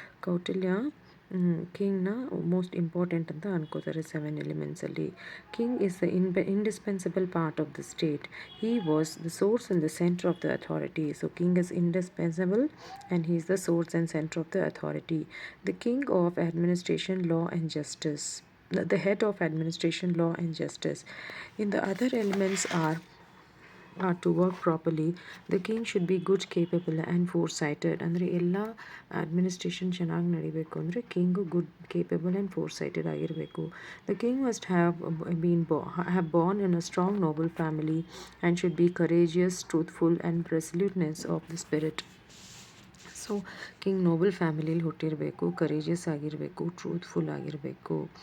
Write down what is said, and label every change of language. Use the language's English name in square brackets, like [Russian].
[Kannada] Kautilya ಕಿಂಗ್ನ most important ಅಂತ ಅನ್ಕೋತಾರೆ 7 elementsಲ್ಲಿ. [English] King is the indispensable part of the state. He was the source and the centre of the authority. So king is indispensable and he is the source and centre of the authority. The king of administration, law and justice. The head of administration, law and justice. In the other elements are to work properly, the king should be good, capable and foresighted. [Kannada] ಅಂದರೆ ಎಲ್ಲ administration ಚೆನ್ನಾಗಿ ನಡಿಬೇಕು ಅಂದರೆ king [English] good, capable and foresighted [Kannada] ಆಗಿರಬೇಕು. [English] The king must have born in a strong noble family and should be courageous, truthful and resoluteness of the spirit. [Kannada] So king Nobel ಫ್ಯಾಮಿಲಿಯಲ್ಲಿ ಹುಟ್ಟಿರಬೇಕು, courageous ಆಗಿರಬೇಕು, truthful ಆಗಿರಬೇಕು.